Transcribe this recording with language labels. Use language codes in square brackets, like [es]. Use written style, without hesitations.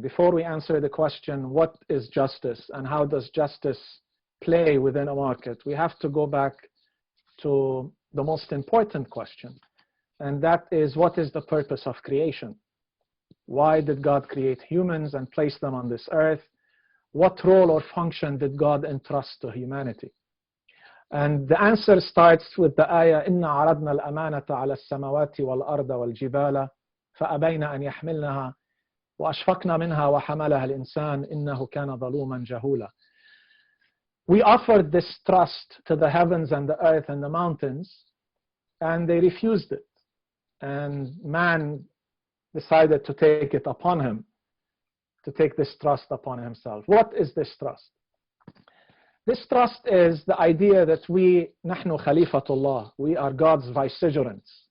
[en] Before we answer the question, what is justice and how does justice play within a market, we have to go back to the most important question, and that is, what is the purpose of creation? Why did God create humans and place them on this earth? What role or function did God entrust to humanity? And the answer starts with the ayah, [ar] إِنَّا عَرَضْنَا الْأَمَانَةَ عَلَى السَّمَوَاتِ وَالْأَرْضَ وَالْجِبَالَ فَأَبَيْنَ أَنْ يَحْمِلْنَهَا وَأَشْفَقْنَا مِنْهَا وَحَمَلَهَا الْإِنسَانُ إِنَّهُ كَانَ ظَلُومًا جَهُولًا. [en] We offered this trust to the heavens and the earth and the mountains, and they refused it. And man decided to take it upon him, to take this trust upon himself. What is this trust? This trust is the idea that [ar] نحن خليفة الله, [en] we are God's vicegerents.